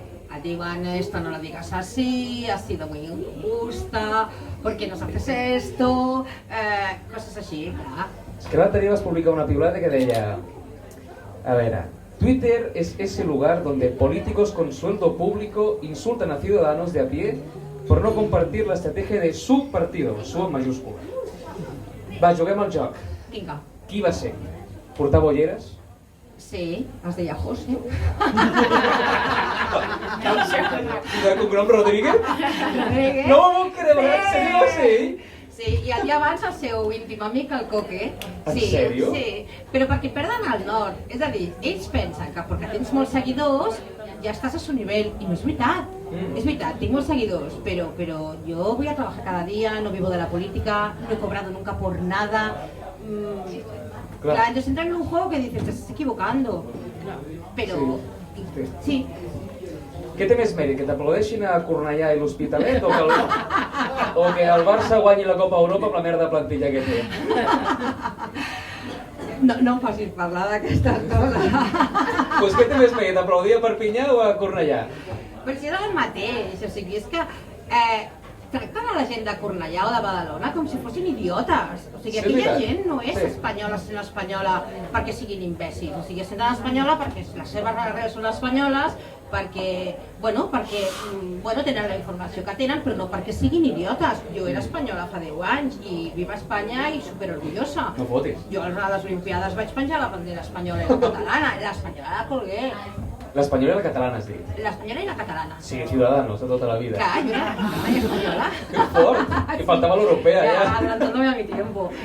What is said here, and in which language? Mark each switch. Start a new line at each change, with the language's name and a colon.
Catalan: Et diuen,
Spanish: esto no lo digas así, ha sido muy injusta, ¿por qué nos haces esto?
Catalan: Coses així, clar. És que l'altre dia vas publicar una piulada que deia... A veure...
Spanish: Twitter es ese lugar donde políticos con sueldo público insultan a ciudadanos de a pie por no compartir la estrategia de su partido, su en mayúscula.
Catalan: Va, juguem al joc. Vinga. Qui va ser? Portava ulleres? Sí, es deia José. De cognom Rodríguez? Rodríguez. No m'ho puc creure, se diu així? Sí, i el dia abans el seu íntim amic, el Coque. En sèrio? Sí, però perquè perden el nord. És a dir, ells pensen que perquè tens molts seguidors ja estàs a su nivell, i no és veritat. És veritat, tinc molts seguidors,
Spanish: pero yo voy a trabajar cada día, no vivo de la política, no he cobrado nunca por nada. Claro, entonces entran en un juego que dices, te estás equivocando. Pero, sí.
Catalan: Què té més mèrit, que t'aplaudeixin a Cornellà i l'Hospitalet o que el Barça guanyi la Copa Europa amb la merda plantilla que té? No em facis parlar d'aquestes coses. Doncs què té més mèrit, aplaudir a Perpinyà o a Cornellà? Però si era el mateix, o sigui, és que tracten a la gent de Cornellà o de Badalona com si fossin idiotes. O sigui, aquella gent no és espanyola sent espanyola perquè siguin imbècils. O sigui, senten espanyola perquè les seves arrels són espanyoles, perquè tenen la informació que tenen, però no perquè siguin idiotes. Jo era espanyola fa 10 anys i viva Espanya i superorgullosa. No fotis. Jo a les Olimpiades vaig penjar la bandera espanyola i la catalana, l'espanyola la colgué. L'espanyola i la catalana, has dit? L'espanyola i la catalana. Sí, Ciudadanos, de tota la vida. Clar, jo era catalana i espanyola. Que fort! Que faltava l'europea, ja.
Spanish: Adelantándome a mi tiempo.